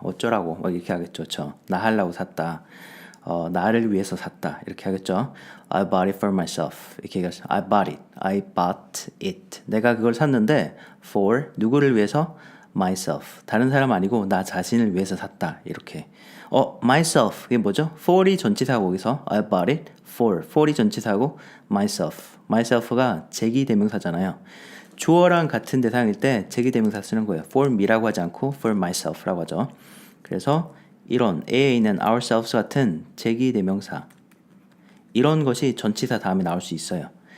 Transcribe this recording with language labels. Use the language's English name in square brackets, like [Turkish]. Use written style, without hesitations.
[Korean] 어쩌라고. 막 이렇게 하겠죠. 나 하려고 샀다. 나를 위해서 샀다. 이렇게 하겠죠. [English] I bought it for myself. [Korean] 이렇게 얘기하죠. [English] I bought it. I bought it. [Korean] 내가 그걸 샀는데 for 누구를 위해서? [English] myself. [Korean] 다른 사람 아니고 나 자신을 위해서 샀다. 이렇게. myself. 이게 뭐죠? for이 전치사고, 거기서 [English] I bought it [Korean] for이 전치사고 myself. myself가 제기대명사잖아요. 주어랑 같은 대상일 때 제기대명사 쓰는 거예요. for me라고 하지 않고 for myself라고 하죠. 그래서 이런 A에 있는 ourselves 같은 제기대명사, 이런 것이 전치사 다음에 나올 수 있어요.